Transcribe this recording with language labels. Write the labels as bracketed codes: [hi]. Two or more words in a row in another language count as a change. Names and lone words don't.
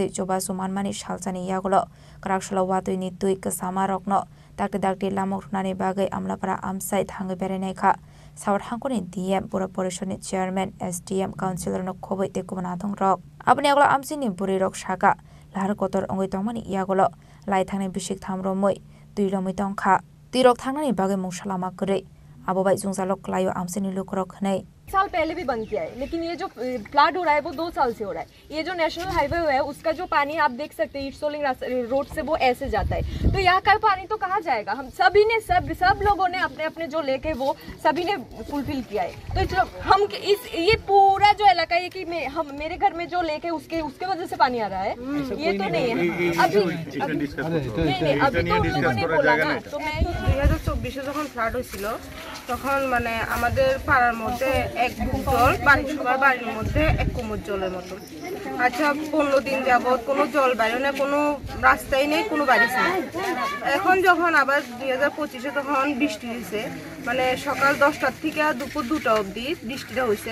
[trp] jobasu manmani shalchani yagulo karaksholo watui ni tui kasama rokno dakti lamok nani bagai amlapara amsai thangai berenai kha South Hangoni DM Pura Porishod ni Chairman SDM Councilor no khobai te kubana thong rok Abani agulo amsini buri rok shaka lahar kotor ongoi tongmani yagulo lai thangnai bishik thamro moi tui lomoi tongkha tirok thangnani bagai mungsalama kore Abo bai jungzalok klayo amseni lukrok hnei [hi] साल पहले भी बंद किया है, लेकिन ये जो फ्लड हो रहा है वो 2 साल से हो रहा है। ये जो [en] national highway [hi] है उसका जो पानी आप देख सकते हैं ईस्ट सोलिंग रोड से वो ऐसे जाता है, तो यहाँ का पानी तो कहाँ जाएगा? हम सभी ने सब लोगों ने अपने अपने जो लेके वो सभी ने फुलफिल किया है। तो हम ये पूरा जो इलाका है कि मेरे घर में जो लेके उसके वजह से पानी आ रहा है, ये तो नहीं है। अभी तो लोगों ने बोला ना, तो मैं [bn] 2024 যখন ফ্লাড হয়েছিল তখন মানে আমাদের পাড়ার মধ্যে এক বুক জল, সবার বাড়ির মধ্যে এক কোমর জলের মতো। আচ্ছা 15 দিন যাবত কোনো জল বাইরে না, কোনো রাস্তাই নেই, কোনো বাড়ি নেই। এখন যখন আবার 2025-এ তখন বৃষ্টি হয়েছে, মানে সকাল 10টার থেকে দুপুর 2টা অবধি বৃষ্টিটা হয়েছে।